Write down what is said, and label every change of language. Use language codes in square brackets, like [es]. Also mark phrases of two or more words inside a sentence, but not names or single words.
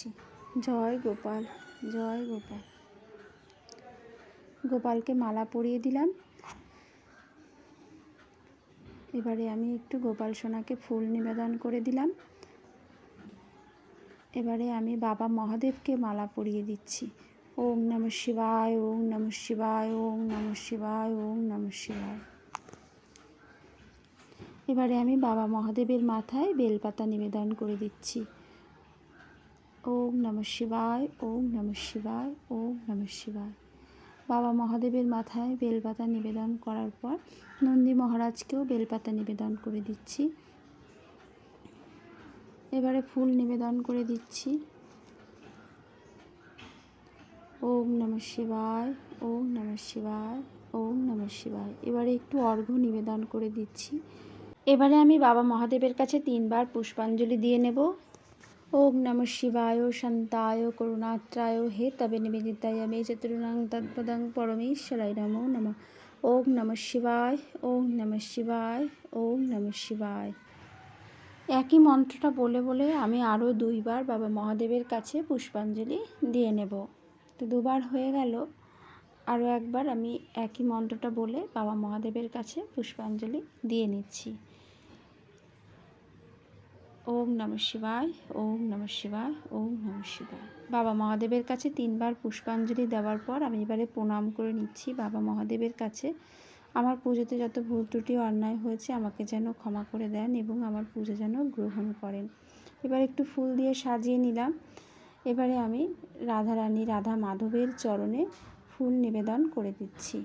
[bn] জয় গোপাল, জয় গোপাল। গোপালকে মালা পরিয়ে দিলাম। এবারে আমি একটু গোপাল সোনাকে ফুল নিবেদন করে দিলাম। এবারে আমি বাবা মহাদেবকে মালা পরিয়ে দিচ্ছি। [sa] ওম নমঃ শিবায়, ওম নমঃ শিবায়, ওম নমঃ শিবায়, ওম নমঃ শিবায়। [bn] এবারে আমি বাবা মহাদেবের মাথায় বেলপাতা নিবেদন করে দিচ্ছি। [sa] ওম নমঃ শিবায়, ওম নমঃ শিবায়, ওম নমঃ শিবায়। [bn] বাবা মহাদেবের মাথায় বেলপাতা নিবেদন করার পর নন্দী মহারাজকেও বেলপাতা নিবেদন করে দিচ্ছি। এবারে ফুল নিবেদন করে দিচ্ছি। [sa] ওম নমঃ শিবায়, ওম নমঃ শিবায়, ওম নমঃ শিবায়। [bn] এবারে একটু অর্ঘ্য নিবেদন করে দিচ্ছি। এবারে আমি বাবা মহাদেবের কাছে 3 বার পুষ্পাঞ্জলি দিয়ে নেব। [sa] ওম নমঃ শিবায় শান্তায় করুণাত্রায় হে তবে নিবেদিতায় মে চতুর্ণং তৎপদং পরমেশ্বরায় নমো নমঃ। ওম নমঃ শিবায়, ওম নমঃ শিবায়, ওম নমঃ শিবায়। [bn] একই মন্ত্রটা বলে বলে আমি আরও 2 বার বাবা মহাদেবের কাছে পুষ্পাঞ্জলি দিয়ে নেব। তো 2 বার হয়ে গেল। আরও একবার আমি একই মন্ত্রটা বলে বাবা মহাদেবের কাছে পুষ্পাঞ্জলি দিয়ে নিচ্ছি। [sa] ওম নমঃ শিবায়, ওম নমঃ শিবায়, ওম নমঃ শিবায়। [bn] বাবা মহাদেবের কাছে 3 বার পুষ্পাঞ্জলি দেওয়ার পর আমি এবারে প্রণাম করে নিচ্ছি বাবা মহাদেবের কাছে। আমার পুজোতে যত ভুল ত্রুটি অন্যায় হয়েছে আমাকে যেন ক্ষমা করে দেন এবং আমার পুজো যেন গ্রহণ করেন। এবার একটু ফুল দিয়ে সাজিয়ে নিলাম। এবারে আমি রাধারানী রাধা মাধবের চরণে ফুল নিবেদন করে দিচ্ছি।